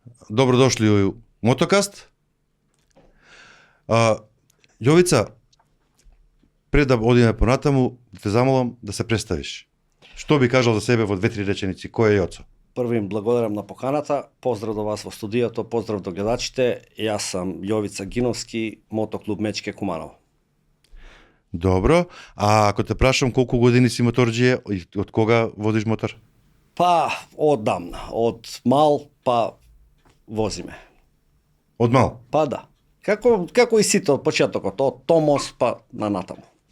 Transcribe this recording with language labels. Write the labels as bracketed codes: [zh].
[sr] Добро дошли у Мотокаст. [mk] Јовица, пред да одиме понатаму, те замолам да се представиш. Што би кажал за себе во 2-3 реченици? Кој е Јоцо? Прво им благодарам на поканата, поздрав до вас во студиото, поздрав до гледачите. Јас сам Јовица Гиновски, мотоклуб Мечке Куманово. Добро. А ако те прашам колку години си моторџија и од кога водиш мотор? Па, оддамна, од мал, па возиме. Од мал? Па да. Како и сите од почетокот, од Томос па на натаму.